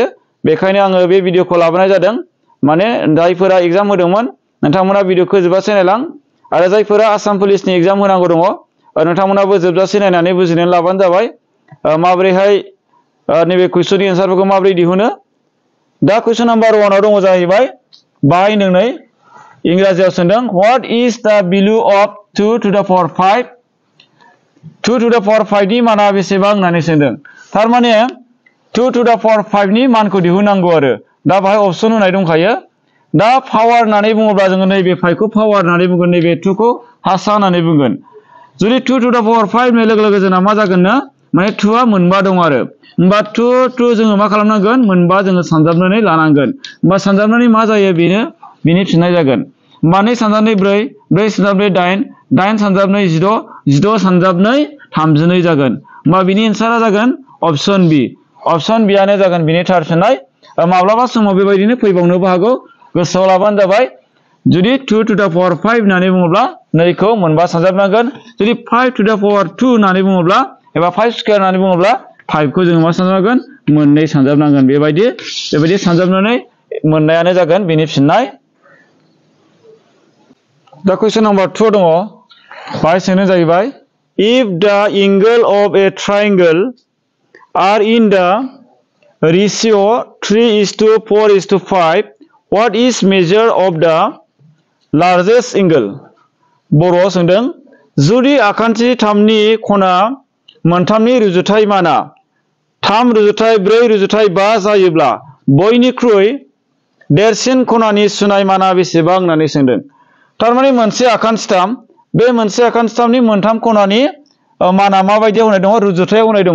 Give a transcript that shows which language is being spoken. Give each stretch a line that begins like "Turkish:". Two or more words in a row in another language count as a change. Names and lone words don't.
Bodo: बेखायनो आङो बे भिडिअखौ लाबोनाय जादों। माने जायफोरा एग्जाम होदोंमोन नोंथांमोना भिडिअखौ जोबजासे नायलां आरो जायफोरा आसाम पुलिसनि एग्जाम होनांगौ दङ नोंथांमोनाबो जोबजासे नायनानै बुजिनानै लाबानो जाबाय माबोरैहाय नैबे कुइसननि एन्सारफोरखौ माबोरै दिहुनो। दा
English: question number
Bodo: 1 आव दङ जाहैबाय बाहाय नोंनै इंराजियाव सोंदों
English: what is the value of
Bodo: 2
English: to the power
Bodo: 5? 2
English: to the power
Bodo: 5 नि माना बेसेबां होननानै सोंदों। थारमाने 2
English: to the power
Bodo: 5 नि मानखौ दिहुननांगौ आरो। दा बाहाय अपसन होनाय दंखायो। दा पावार होननानै बुङोब्ला जोङो नैबे 5 खौ पावार होननानै बुंगोन, नैबे 2 खौ हासा होननानै बुंगोन। जुदि 2
English: to the power
Bodo: 5 होननाय लोगो लोगो जोंना मा जागोन ना माने 2 आ मोनबा दं आरो। होमबा 2 जोङो मा खालामनांगोन मोनबा जोङो सानजाबनानै लानांगोन। होमबा सानजाबनानै मा जायो बिनि फिननाय जागोन। होमबा 2 सानजाबनै 4, 4 सानजाबनै 8, 8 सानजाबनै 16, 16 सानजाबनै 32 जागोन। होमबा बिनि एन्सारा जागोन
English: option B. option B
Bodo: आनो जागोन बिनि थार फिननाय। माब्लाबा समाव बेबायदिनो फैबावनोबो हागौ। गोसोआव लाबानो जाबाय। जुदि 2
English: to the power
Bodo: 5 होननानै बुङोब्ला 2 खौ मोनबा सानजाबनांगोन। जुदि 5
English: to the power
Bodo: 2 होननानै बुङोब्ला एबा 5 स्क्वायर होननानै बुङोब्ला 5 खौ जोङो मा सानजाबनांगोन मोननै सानजाबनांगोन। बेबायदि सानजाबनानै मोननायानो जागोन बिनि फिननाय। दा
English: question number
Bodo: 2 दङ। बाहाय सोंनाय जाहैबाय
English: if the angle of a triangle are in the ratio 3:4:5 what is measure of the largest angle?
Bodo: बर'आव सोंदों जुदि आखान्थि 3 नि खना मोनथामनि रुजुथाय माना 3:4:5 जायोब्ला बयनिख्रुइ देरसिन खनानि सुनाय माना बेसेबां होननानै सोंदों। थारमाने मोनसे आखान्थि 3, बे मोनसे आखान्थि 3 नि मोनथाम खनानि माना माबायदियाव होनाय दङ रुजुथायाव होनाय दङ।